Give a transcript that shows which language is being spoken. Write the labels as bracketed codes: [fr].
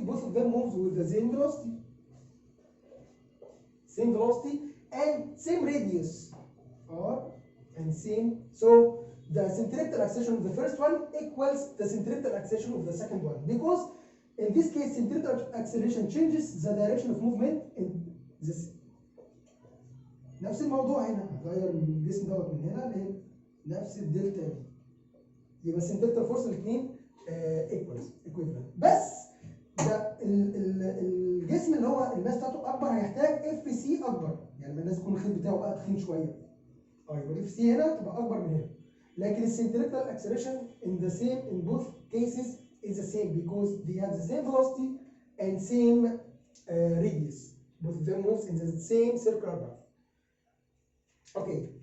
[en] Both of them moves with the same velocity and same radius, and same. So the centripetal acceleration of the first one equals the centripetal acceleration of the second one, because in this case centripetal acceleration changes the direction of movement in this. [ar] نفس الموضوع هنا، هغير الجسم دوت من هنا لنفس الدلتا دي، يبقى السنتريبتال فورس الاثنين equivalent. بس ده الجسم اللي هو الماس بتاعته اكبر هيحتاج اف سي اكبر، يعني لازم يكون الخيط بتاعه بقى تخين شويه. يبقى الاف سي هنا تبقى اكبر من هنا. لكن السنتريبتال [en] acceleration in both cases is the same, because they have the same velocity and same radius. Both of them moves in the same circular path. Okay.